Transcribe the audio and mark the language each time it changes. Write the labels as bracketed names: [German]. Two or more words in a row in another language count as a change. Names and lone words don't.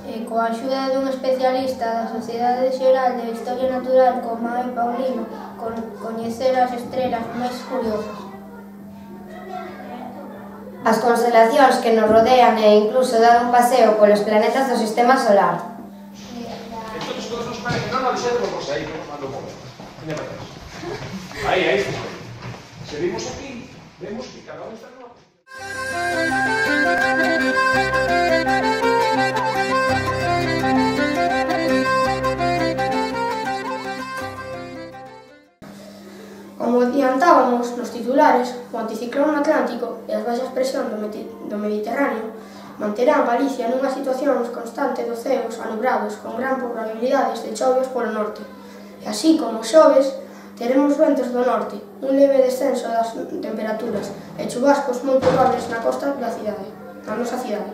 [Galician] coa axuda dun especialista da Sociedade Xeral de Historia Natural como é Paulino, coñecer as estrelas máis curiosas. As constelacións que nos rodean e incluso dar un paseo polos planetas do sistema solar. [Spanish] Entonces, todos nos parece, no, vamos aí, vamos mando un momento. Tiene para atrás. Ahí. Seguimos aquí, vemos que cada uno está en una... [Galician] Como adiantábamos nos titulares, o anticiclón atlántico e as baixas presións do Mediterráneo manterán Galicia nunha situación constante de ceos anubrados con gran probabilidades de chovios polo norte. E así como xoves, teremos ventos do norte, un leve descenso das temperaturas e chubascos moi probables na costa da nosa cidade.